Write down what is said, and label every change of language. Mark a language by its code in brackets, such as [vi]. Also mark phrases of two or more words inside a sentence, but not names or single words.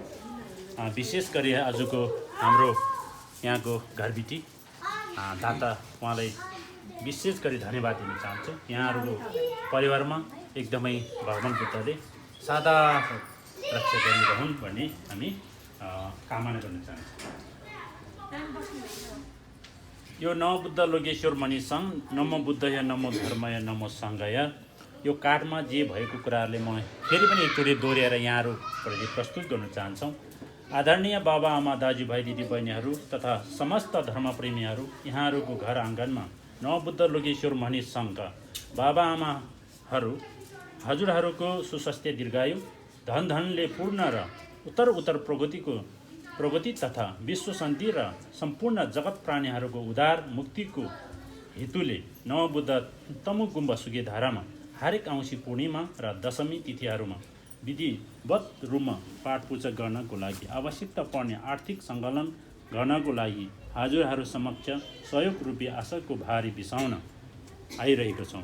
[ne] विशेष गरी आजको हाम्रो यहाँको घरबिटी दाता उहाँलाई विशेष गरी धन्यवाद दिन चाहन्छु। यहाँहरूको परिवारमा एकदमै भगवान बुद्धले सदा रक्षा गरिरहन् भन्ने हामी कामना गर्न चाहन्छौँ। यो नमो बुद्ध लोकेश्वर मणि सङ्घ [sa] नमो बुद्धय नमो धर्मय नमो सङ्घय [ne] यो काठमा जे भएको कुराहरूले म फेरि पनि एकचोटि दोहोऱ्याएर यहाँहरूप्रति प्रस्तुत गर्न चाहन्छौँ। आदरणीय बाबा आमा दाजुभाइ दिदीबहिनीहरू तथा समस्त धर्मप्रेमीहरू, यहाँहरूको घर आँगनमा नमो बुद्ध लोकेश्वर मणि सङ्घका बाबा आमाहरू हजुरहरूको सुस्वास्थ्य दीर्घायु धनले पूर्ण र उत्तर प्रगति तथा विश्व शान्ति र सम्पूर्ण जगत प्राणीहरूको उद्धार मुक्तिको हेतुले नमो बुद्ध तमु गुम्बा सुके धारामा हरेक औँसी पूर्णिमा र दशमी तिथिहरूमा विधिवत रूपमा पाठ पूजा गर्नको लागि आवश्यकता पर्ने आर्थिक सङ्कलन गर्नको लागि हजुरहरू समक्ष सहयोग रूपी आशाको भारी बिसाउन आइरहेको छौँ।